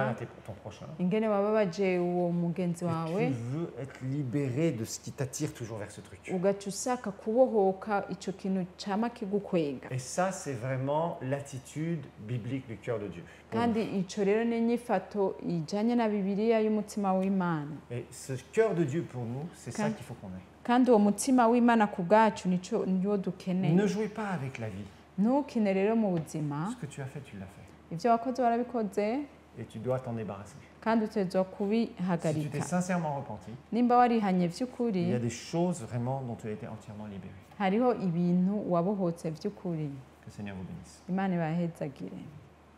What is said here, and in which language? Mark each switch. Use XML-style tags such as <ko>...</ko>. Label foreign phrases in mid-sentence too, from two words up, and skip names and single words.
<rn>Imana,</rn> <fr>à ton prochain.</fr> <rn>ingene wababaje uwo mugenzi</rn> <fr>Et</fr> <rn>wawe,</rn> <fr>tu veux être libéré de ce qui t'attire toujours vers ce truc.</fr> <rn>ugaca usaka kubohoka ico kintu cama kigukwega.</rn> <fr>Et ça, c'est vraiment l'attitude biblique du cœur de Dieu. Pour</fr> <rn>kandi ico rero ni inyifato ijanye na Bibiliya y'umutima w'Imana.</rn> <fr>nous. Et ce cœur de Dieu pour nous, c'est ça Quand- qu'il faut qu'on ait.</fr> <rn>kandi uwo mutima w'Imana ku bwacu niwo dukeneye.</rn> <fr>Ne jouez pas avec la vie.</fr> <rn>ntukine rero mu buzima,</rn> <fr>Ce que tu as fait, tu l'as fait.</fr> <rn>ivyo wakoze warabikoze</rn> <fr>Et tu dois t'en débarrasser.</fr> <rn>kandi utegerezwa</rn> <fr>Si tu</fr> <rn>kubihagarika.</rn> <fr>t'es sincèrement repenti,</fr> <rn>nimba warihanye</rn> <fr>il</fr> <rn>vy'ukuri,</rn> <fr>y a des choses vraiment dont tu as été entièrement libéré.</fr> <rn>hariho ibintu wabohotse vy'ukuri.</rn> <fr>Que le Seigneur vous bénisse.</fr> <rn>Imana ibahezagire.</rn>